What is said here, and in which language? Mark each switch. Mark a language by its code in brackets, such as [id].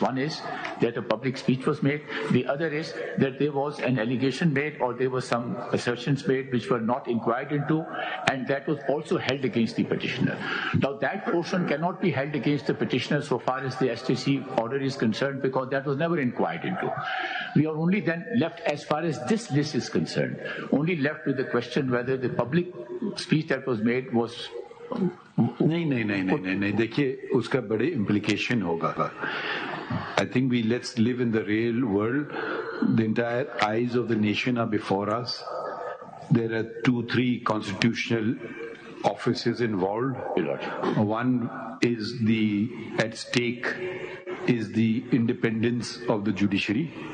[en] One is that a public speech was made. The other is that there was an allegation made or there were some assertions made which were not inquired into, and that was also held against the petitioner. Now that portion cannot be held against the petitioner so far as the STC order is concerned because that was never inquired into. We are only then left, as far as this list is concerned, only left with the question whether the public speech that was made was... [hi] नहीं देखिए उसका बड़े [en] implication [hi] होगा. [en] I think let's live in the real world. The entire eyes of the nation are before us. There are 2-3 constitutional offices involved. One is at stake is the independence of the judiciary.